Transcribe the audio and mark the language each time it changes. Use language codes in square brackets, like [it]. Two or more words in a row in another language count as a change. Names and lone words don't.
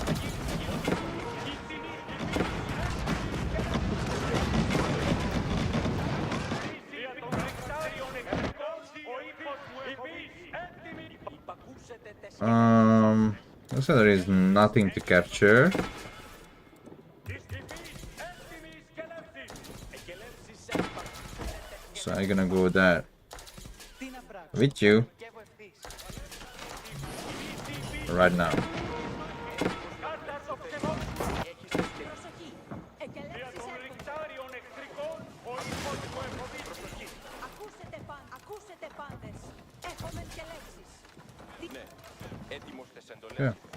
[en] So there is nothing to capture. So I'm gonna go there with you right now. [el] Προσοχή. Εκελεύσεις έτοιμες. Ακούσετε πάντες. Έχουμε εκελεύσεις. Ναι, έτοιμος τες εντολές. [en] Yeah.